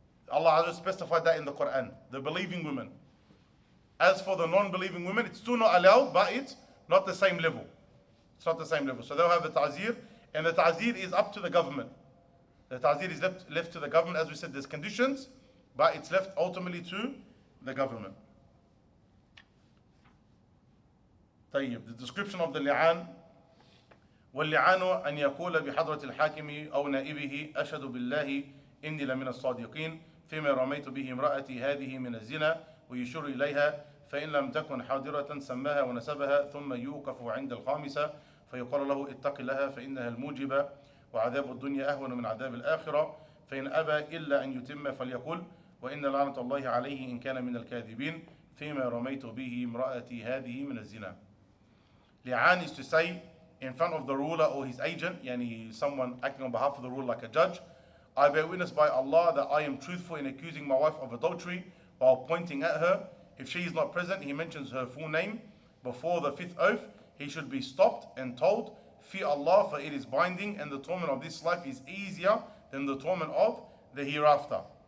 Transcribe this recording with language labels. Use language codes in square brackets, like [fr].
[en] Allah has specified that in the Quran, the believing women. As for the non-believing women, it's still not allowed, but it's not the same level. It's not the same level. So they'll have the ta'zir, and the ta'zir is up to the government. The ta'zir is left to the government. As we said, there's conditions, but it's left ultimately to the government. طيب, the description of the li'an. [ar] واللعان أن يقول بحضرة الحاكم أو نائبه أشهد بالله إني لمن الصادقين فيما رميت به امرأتي هذه من الزنا ويشير إليها فإن لم تكن حاضرة سماها ونسبها ثم يوقف عند الخامسة فيقال له اتق لها فإنها الموجبة وعذاب الدنيا أهون من عذاب الآخرة فإن أبى إلا أن يتم فليقل وإن لعنة الله عليه إن كان من الكاذبين فيما رميت به امرأتي هذه من الزنا. [en] Li'an is to say in front of the ruler or his agent, yani someone acting on behalf of the ruler like a judge, I bear witness by Allah that I am truthful in accusing my wife of adultery while pointing at her. If she is not present, he mentions her full name. Before the fifth oath, he should be stopped and told, fear Allah, for it is binding, and the torment of this life is easier than the torment of the hereafter.